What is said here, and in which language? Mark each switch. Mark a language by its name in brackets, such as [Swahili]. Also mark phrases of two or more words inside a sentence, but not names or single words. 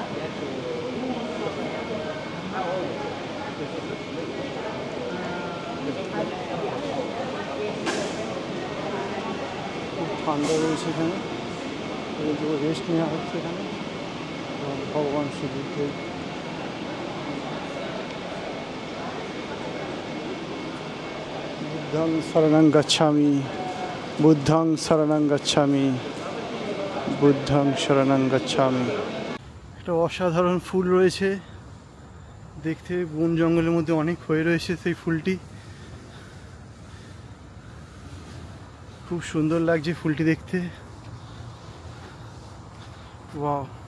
[Bangla] খুব ঠান্ডা রয়েছে এখানে, রেস্ট নেওয়া হচ্ছে এখানে। ভগবান শ্রীবুদ্ধের [Pali] বুদ্ধং শরণং গচ্ছামি, বুদ্ধং শরণং গচ্ছামি, বুদ্ধং শরণং গচ্ছামি। [Bangla] একটা অসাধারণ ফুল রয়েছে দেখতে, বন জঙ্গলের মধ্যে অনেক হয়ে রয়েছে সেই ফুলটি। খুব সুন্দর লাগছে ফুলটি দেখতে। ওয়াও!